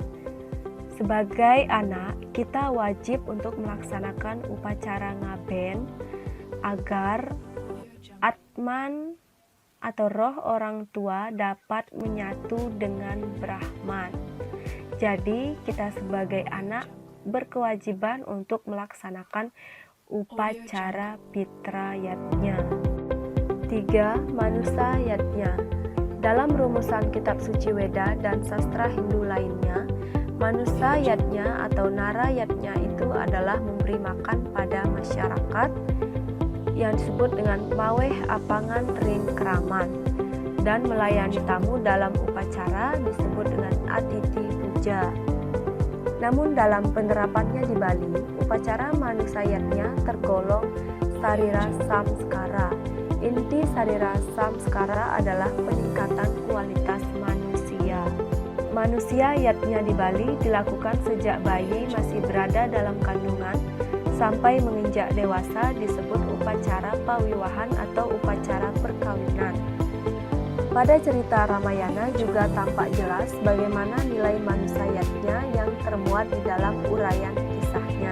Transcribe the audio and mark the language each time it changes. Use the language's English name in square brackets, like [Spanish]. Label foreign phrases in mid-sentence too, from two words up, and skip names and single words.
[Indonesian] Sebagai anak, kita wajib untuk melaksanakan upacara ngaben agar Atman atau roh orang tua dapat menyatu dengan Brahman. Jadi, kita sebagai anak berkewajiban untuk melaksanakan upacara pitra yatnya. 3. Manusa yatnya. Dalam rumusan kitab suci Weda dan sastra Hindu lainnya, manusa yatnya atau nara yatnya itu adalah memberi makan pada masyarakat yang disebut dengan [Balinese] maweh apangan ring keraman, [Indonesian] dan melayani tamu dalam upacara disebut dengan atiti puja. Namun dalam penerapannya di Bali, upacara manusayatnya tergolong sarira samskara. Inti sarira samskara adalah peningkatan kualitas manusia. Manusia yatnya di Bali dilakukan sejak bayi masih berada dalam kandungan sampai menginjak dewasa, disebut upacara pawiwahan atau upacara perkawinan. Pada cerita Ramayana juga tampak jelas bagaimana nilai manusayatnya yang termuat di dalam uraian kisahnya.